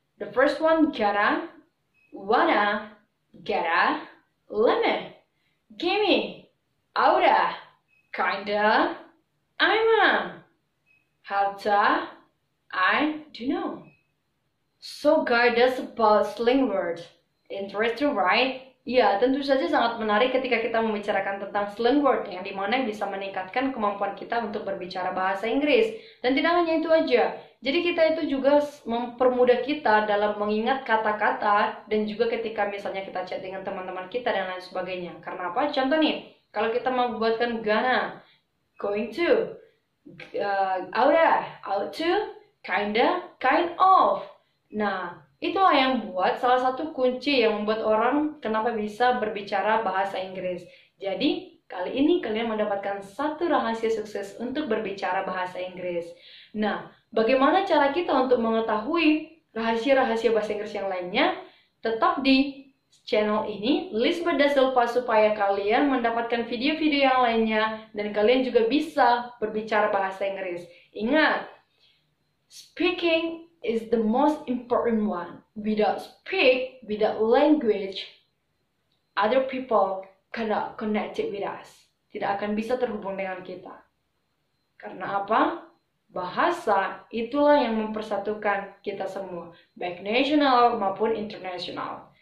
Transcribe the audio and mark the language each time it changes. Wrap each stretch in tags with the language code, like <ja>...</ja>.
<en>The first one, gotta, wanna, gotta, lemon, gimme, oughta, kinda, I'ma, how'ta, I do know. So guys, that's about slang words. Interesting, right?</en> <id>Ya, tentu saja sangat menarik ketika kita membicarakan tentang slang word yang dimana bisa meningkatkan kemampuan kita untuk berbicara bahasa Inggris. Dan tidak hanya itu aja, jadi kita itu juga mempermudah kita dalam mengingat kata-kata dan juga ketika misalnya kita chat dengan teman-teman kita dan lain sebagainya. Karena apa? Contoh nih, kalau kita membuatkan gonna, going to, oughta, ought to, kinda, kind of. Nah, itulah yang buat salah satu kunci yang membuat orang kenapa bisa berbicara bahasa Inggris. Jadi, kali ini kalian mendapatkan satu rahasia sukses untuk berbicara bahasa Inggris. Nah, bagaimana cara kita untuk mengetahui rahasia-rahasia bahasa Inggris yang lainnya? Tetap di channel ini, Lisbeth Da Silva, supaya kalian mendapatkan video-video yang lainnya dan kalian juga bisa berbicara bahasa Inggris. Ingat, speaking</id> <en>is the most important one. Without speak, without language, other people cannot connect with us.</en> <id>Tidak akan bisa terhubung dengan kita. Karena apa? Bahasa itulah yang mempersatukan kita semua, baik nasional maupun internasional.</id>